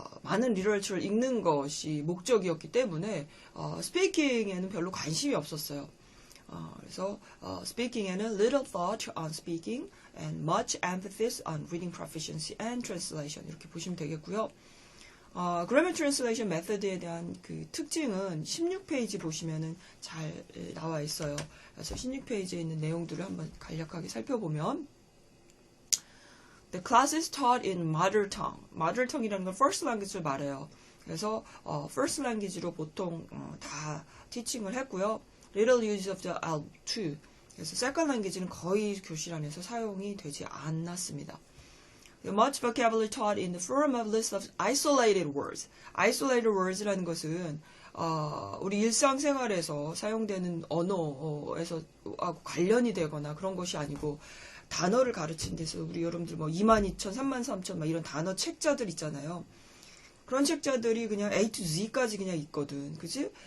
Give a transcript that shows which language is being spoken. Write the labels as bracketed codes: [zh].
[ko] 많은 리터처를 읽는 것이 목적이었기 때문에 스피킹에는 별로 관심이 없었어요. 그래서 speaking에는 [en] little thought on speaking and much emphasis on reading proficiency and translation [ko] 이렇게 보시면 되겠고요. grammar translation method에 대한 그 특징은 16페이지 보시면은 잘 나와 있어요. 그래서 16페이지에 있는 내용들을 한번 간략하게 살펴보면 [en] The class is taught in mother tongue. [ko] mother tongue이라는 건 first language를 말해요. 그래서 first language로 보통 다 티칭을 했고요. [en] Little use of the L2. [ko] 그래서 second language는 거의 교실 안에서 사용이 되지 않았습니다. [en] Much vocabulary taught in the form of list of isolated words. [ko] isolated words라는 것은 우리 일상생활에서 사용되는 언어에서 관련이 되거나 그런 것이 아니고 단어를 가르친 데서 우리 여러분들 뭐 22,000, 33,000 막 이런 단어 책자들 있잖아요. 그런 책자들이 그냥 A to Z까지 그냥 있거든. 그지?